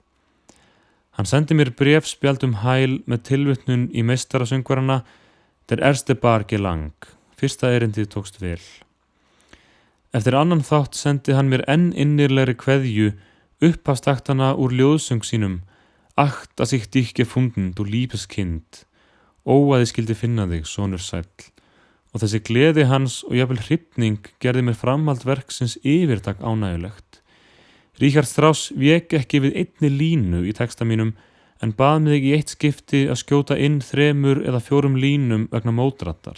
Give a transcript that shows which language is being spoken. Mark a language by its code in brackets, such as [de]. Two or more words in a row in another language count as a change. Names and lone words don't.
[is] Hann sendi mér bréfspjald hæl með tilvitnun í meistarasöngvarana [de] Der erste Bar gelang. [is] Fyrsta erindið tókst vel. Eftir annan þátt sendi hann mér enn innirlegri kveðju upphafstaktana úr ljóðsöng sínum [de] Ach, dass ich dich gefunden, du liebes Kind. [is] Ó, að ég skildi finna þig, sonur sæll. Og þessi gleði hans og jafnvel hrifning gerði mér framhald verksins yfirtak ánægulegt. Richard Strauss vék ekki við einni línu í texta mínum en bað mig í eitt skipti að skjóta inn 3 eða 4 línum vegna mótrattar.